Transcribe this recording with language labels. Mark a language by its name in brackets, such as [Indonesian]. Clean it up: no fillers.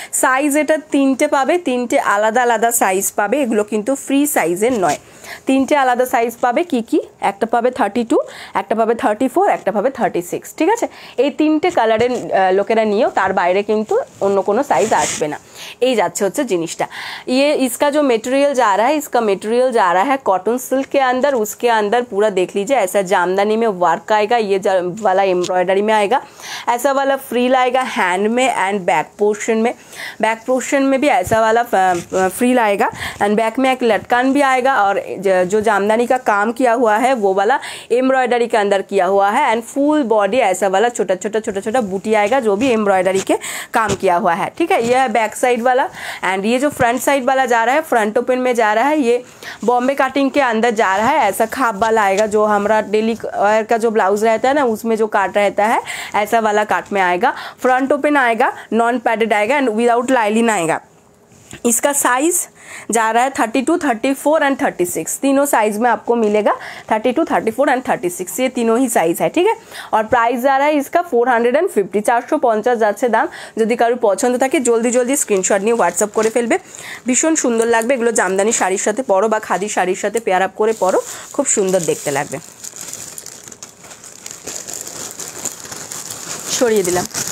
[Bangla] Size এটা 3টে পাবে, 3টে আলাদা আলাদা সাইজ পাবে। এগুলো কিন্তু ফ্রি সাইজের নয়, 3টে আলাদা সাইজ পাবে। কি কি? একটা পাবে 32, একটা পাবে 34, একটা পাবে 36, ঠিক আছে। এই 3টে কালারের লোকেরা নিয়েও, তার বাইরে কিন্তু অন্য কোনো साइज आसबे ना। এই যাচ্ছে হচ্ছে জিনিসটা। [Hindi] ये इसका जो मटेरियल जा रहा है, इसका मटेरियल जा रहा है कॉटन सिल्क के अंदर। उसके अंदर पूरा देख लीजिए ऐसा जामदानी में वर्क आएगा, ये वाला एम्ब्रॉयडरी में आएगा, ऐसा वाला फ्रील आएगा हैंड में एंड बैक पोर्शन में। बैक पोर्शन में भी ऐसा वाला फ्रील आएगा एंड बैक में एक लटकन भी आएगा। और जो जामदानी का काम किया हुआ है वो वाला एम्ब्रॉयडरी के अंदर किया हुआ है एंड फुल बॉडी ऐसा वाला छोटा छोटा छोटा छोटा बूटी आएगा जो भी एम्ब्रॉयडरी के काम किया हुआ है, ठीक है। यह है बैक साइड वाला। एंड ये जो फ्रंट साइड वाला जा रहा है, फ्रंट ओपन में जा रहा है, ये बॉम्बे कटिंग के अंदर जा रहा है। ऐसा खाप वाला आएगा जो हमारा डेली वेयर का जो ब्लाउज रहता है ना, उसमें जो काट रहता है ऐसा वाला काट में आएगा। फ्रंट ओपन आएगा, नॉन पैडेड आएगा एंड विदाउट लाइलिन आएगा। इसका साइज जा रहा है 32, 34 एंड 36, तीनों साइज में आपको मिलेगा। 32, 34 एंड 36, ये तीनों ही साइज है, ठीक है। और प्राइस जा रहा है इसका 450, [Bangla] 450 যাচ্ছে দাম। যদি কারো পছন্দ থাকে জলদি জলদি স্ক্রিনশট নিয়ে হোয়াটসঅ্যাপ করে ফেলবে। ভীষণ সুন্দর লাগবে এগুলো, জামদানি শাড়ির সাথে পরো বা খাদি শাড়ির সাথে পেয়ার আপ করে পরো, খুব সুন্দর দেখতে লাগবে। সরিয়ে দিলাম।